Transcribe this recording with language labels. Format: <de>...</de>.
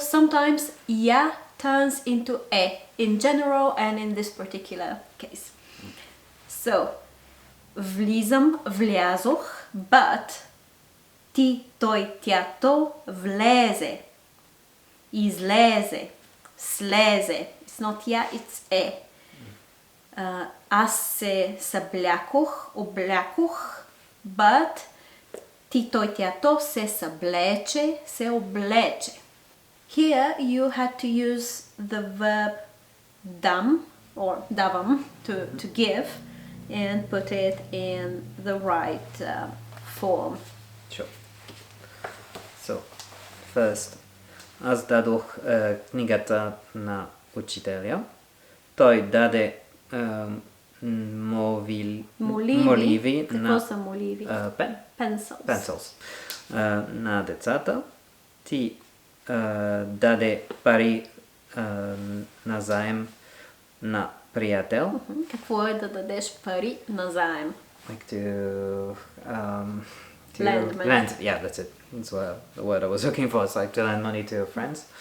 <en>Sometimes ya turns into e in general and in this particular case. So,</en> <bg>влизам, влязох,</bg> <en>but</en> <bg>ти, той, тя, то влезе, излезе, слезе.</bg> <en>It's not я, it's е.</en> <bg>Аз се съблякох, облякох,</bg> <en>but</en> <bg>ти, той, тя, то се съблече, се облече.</bg> <en>Here you had to use the verb dam or davam to give and put it in the right form. Sure. So, first,</en> <bg>аз дадох книгата на учителя. Той даде моливи Какво на са моливи?</bg> <en>пен. Pencils.</en> <bg>На децата. Ти даде пари назаем на приятел. Какво е да дадеш пари назаем?</bg> <en>Like to Lend money. lend. Yeah, that's it. That's the word I was looking for. It's like to lend money to friends.</en>